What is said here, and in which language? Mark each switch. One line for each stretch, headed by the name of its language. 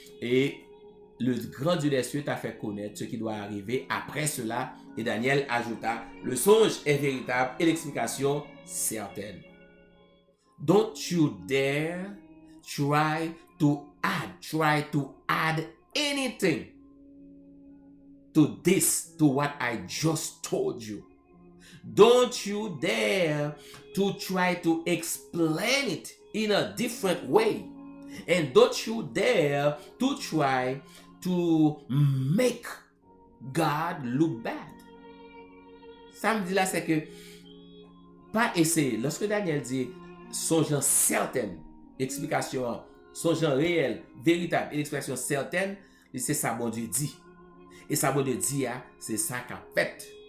French: Et le grand Dieu des cieux t'a fait connaître ce qui doit arriver après cela. Et Daniel ajouta, le songe est véritable et l'explication certaine.
English: Don't you dare try to add anything to this, to what I just told you. Don't you dare to try to explain it in a different way. And don't you dare to try to make God look bad.
French: Ça me dit là, c'est que pas essayer. Lorsque Daniel dit songeant certaine, explication, songeant réel, véritable, et explication certaine, c'est ça bon Dieu dit. Et ça bon Dieu dit, c'est ça qu'a fait.